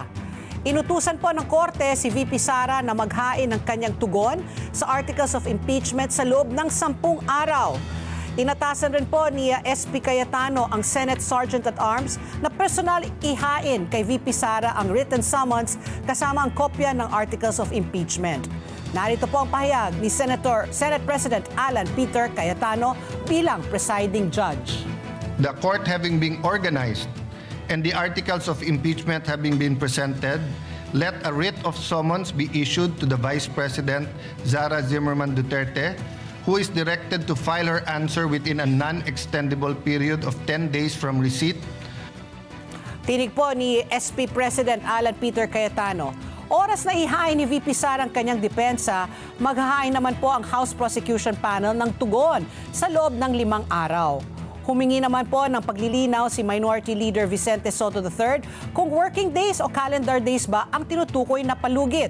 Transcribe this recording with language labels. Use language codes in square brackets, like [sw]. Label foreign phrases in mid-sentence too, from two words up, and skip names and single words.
[tl] Inutusan po ng korte si VP Sara na maghain ng kanyang tugon sa [en] articles of impeachment [tl] sa loob ng 10 araw. Inatasan rin po ni SP Cayetano ang Senate Sergeant-at-Arms na personal ihain kay VP Sara ang [en] written summons [tl] kasama ang kopya ng [en] articles of impeachment. [tl] Narito po ang pahayag ni Senate President Alan Peter Cayetano bilang presiding judge. [en] The court having been organized and the articles of impeachment having been presented, let a writ of summons be issued to the Vice President Sara Zimmerman Duterte, who is directed to file her answer within a non-extendable period of 10 days from receipt. [tl] Tinig po ni SP President Alan Peter Cayetano. Oras na ihain ni VP Sara ang kanyang depensa, maghahain naman po ang House Prosecution Panel ng tugon sa loob ng 5 araw. Humingi naman po ng paglilinaw si Minority Leader Vicente Soto III kung [en] working days [tl] o [en] calendar days [tl] ba ang tinutukoy na palugit.